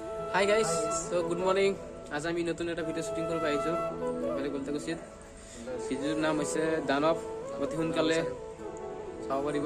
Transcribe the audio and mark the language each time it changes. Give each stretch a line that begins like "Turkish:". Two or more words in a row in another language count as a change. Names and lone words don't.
English: Hi guys, so good morning.
Assamese: आज আমি নতুন এটা ভিডিও শুটিং কৰিব আহিছো মানে গলতাকুছিত ভিডিওৰ নাম হৈছে দানৱ অতি সোনকালে চাব পাৰিব